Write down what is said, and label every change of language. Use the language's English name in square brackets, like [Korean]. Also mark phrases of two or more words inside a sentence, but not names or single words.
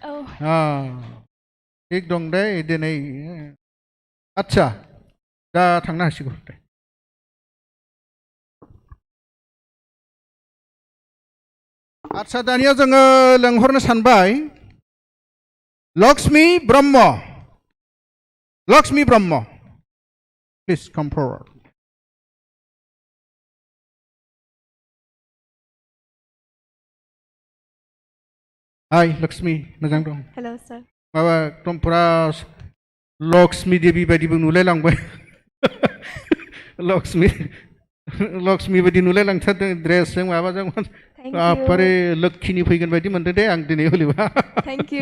[Bodo] थिग दं दे दिनै आदसा दा थांनो हासिगौ दे आदसा दानिया जोङो लेंहरनो सानबाय लक्ष्मी ब्रह्म [English] please come forward Hi, Lakshmi, [Bodo] मोजां दं [English] Hello, sir. [Bodo] माबा एकदम पुरा लक्ष्मी देवी बायदिबो नुलायलांबाय लक्ष्मी बायदि नुलायलांथारदों ड्रेसजों माबाजों बारे लोक्षिनि फैगोन बायदि मोनदों दे आं दिनै हलिबा [English] Thank you.